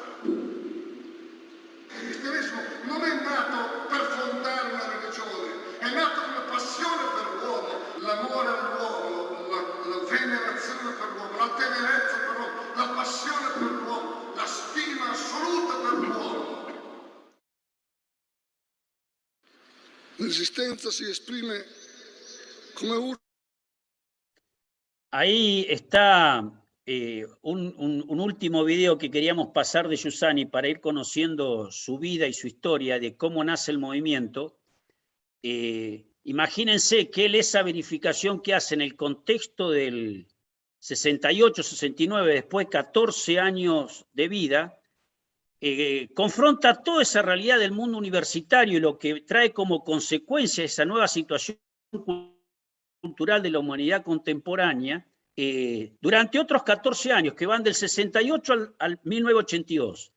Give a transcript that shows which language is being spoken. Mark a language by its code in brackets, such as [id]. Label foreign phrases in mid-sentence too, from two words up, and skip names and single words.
[it] Il cristianesimo non è nato per fondare una religione, è nato come passione per l'uomo, l'amore all'uomo, la venerazione per l'uomo, la tenerezza per l'uomo, la passione per l'uomo, la stima assoluta per l'uomo. L'esistenza si esprime come un... [es] Ahí está un último video que queríamos pasar de Giussani para ir conociendo su vida y su historia de cómo nace el movimiento. Imagínense que él esa verificación que hace en el contexto del 68, 69, después de 14 años de vida, confronta toda esa realidad del mundo universitario y lo que trae como consecuencia esa nueva situación cultural de la humanidad contemporánea durante otros 14 años, que van del 68 al 1982.